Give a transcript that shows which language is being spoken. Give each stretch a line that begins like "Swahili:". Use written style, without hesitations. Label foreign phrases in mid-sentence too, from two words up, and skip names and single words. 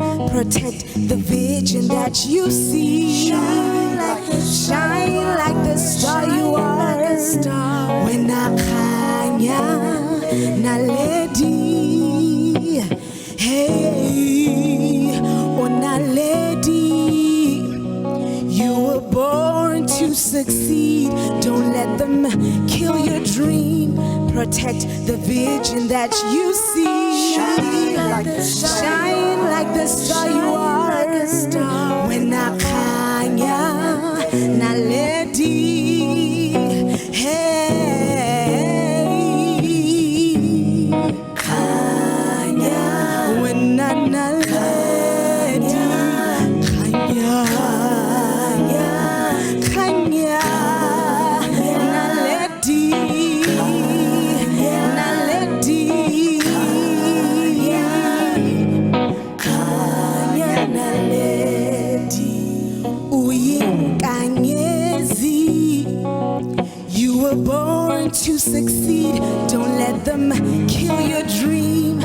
English: Protect the vision that you see. Shine like the star you are. When I
Tswana: khanya naledi,
English: hey, oh naledi, you were born to succeed. Don't let them kill your dream. Protect the vision that you see. Shine like the star you are. When I
Tswana: khanya naledi, hey, khanya
English: when I
Tswana: naledi, khanya, khanya naledi.
English: Born to succeed, don't let them kill your dream.